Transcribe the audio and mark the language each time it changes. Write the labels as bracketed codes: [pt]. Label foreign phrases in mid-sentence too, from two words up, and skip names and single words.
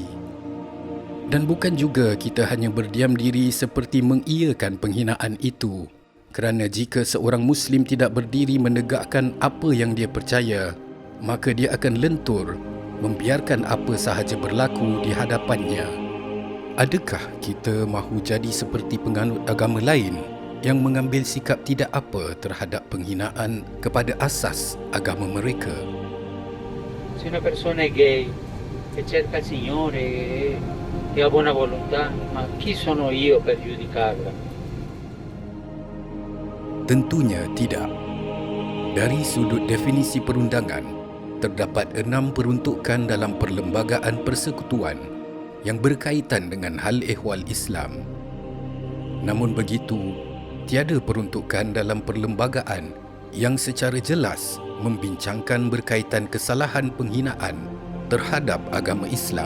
[ms] Dan bukan juga kita hanya berdiam diri seperti mengiyakan penghinaan itu, kerana jika seorang Muslim tidak berdiri menegakkan apa yang dia percaya, maka dia akan lentur, membiarkan apa sahaja berlaku di hadapannya. Adakah kita mahu jadi seperti penganut agama lain yang mengambil sikap tidak apa terhadap penghinaan kepada asas agama mereka? [it] Se una persona è gay e cerca il Signore e ha buona volontà, ma chi sono io per giudicarla? [ms] Tentunya tidak. Dari sudut definisi perundangan, terdapat 6 peruntukan dalam perlembagaan persekutuan yang berkaitan dengan hal ehwal Islam. Namun begitu, tiada peruntukan dalam perlembagaan yang secara jelas membincangkan berkaitan kesalahan penghinaan terhadap agama Islam.